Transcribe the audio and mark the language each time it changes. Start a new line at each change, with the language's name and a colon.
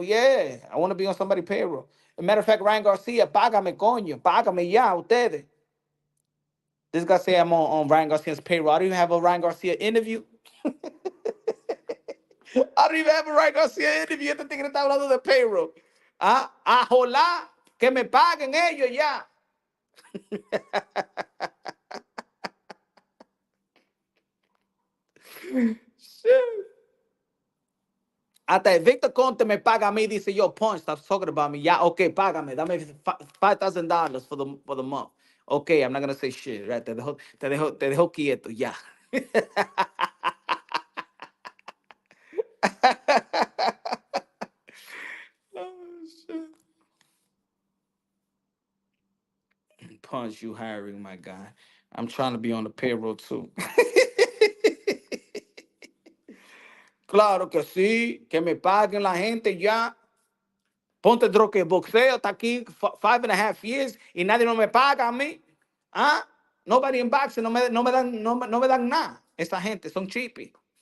English: Yeah, I want to be on somebody's payroll. As a matter of fact, Ryan Garcia,
Spanish: págame, coño. Págame ya, ustedes.
English: This guy say I'm on Ryan Garcia's payroll. I don't even have a Ryan Garcia interview. I don't even have a Ryan Garcia interview.
Spanish: Este tigre está hablando de payroll. Ajolá, que me paguen ellos ya.
English: Shit.
Spanish: Hasta Victor Conte me paga a mí, dice yo, Punch,
English: stop talking about me. Yeah, okay,
Spanish: págame, dame
English: $5,000 for the month. Okay, I'm not gonna say shit, right?
Spanish: Te dejo quieto, ya.
English: Oh, shit. Punch, you hiring my guy. I'm trying to be on the payroll too.
Spanish: Claro que sí, que me paguen la gente ya. Ponte Dro que boxeo está aquí 5.5 years y nadie no me paga a mí. ¿Ah?
English: Nobody in boxing
Spanish: no me dan nada. Esta gente son cheapy.